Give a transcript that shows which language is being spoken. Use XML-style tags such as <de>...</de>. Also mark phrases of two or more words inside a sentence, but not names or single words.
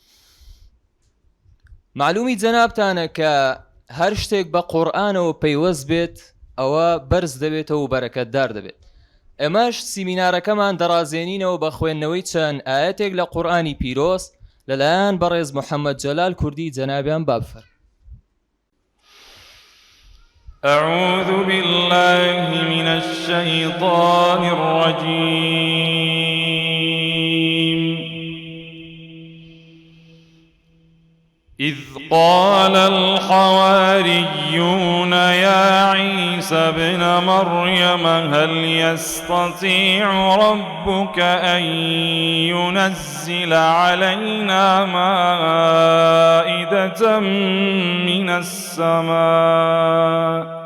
<ckb>معلومی جەنابتانە کە هەر شتێک بە قورئانەوە پەیوەست بێت ئەوە بەرز دەبێتەوە و بەرەکەتدار دەبێت. ئێمەش سیمینارەکەمان دەڕازێنینەوە بە خوێندنەوەی چەند ئاەتێک لە قورئانی پیرۆز لەلایەن بەڕێز محەممەد جەلال کوردی جەنابیان بابفەر.</ckb> <ar>أعوذ بالله من الشيطان الرجيم. إذ قال الحواريون يا عيسى ابن مريم هل يستطيع ربك أن ينزل علينا مائدة من السماء؟</ar>